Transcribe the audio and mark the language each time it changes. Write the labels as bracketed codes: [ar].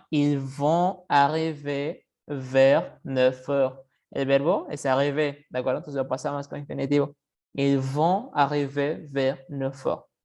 [fr] Ils vont arriver vers 9 heures. [es] El verbo es arriver, ¿de acuerdo? Entonces lo pasamos con infinitivo. [fr] Ils vont arriver vers 9 heures.